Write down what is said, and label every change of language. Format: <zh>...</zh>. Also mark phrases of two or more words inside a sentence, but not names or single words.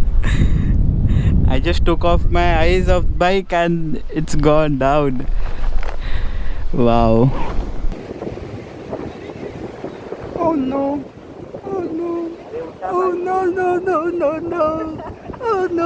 <en>I just took off my eyes of bike and it's gone down. Wow. Oh no. Oh no. Oh no no no no no. Oh no.</en>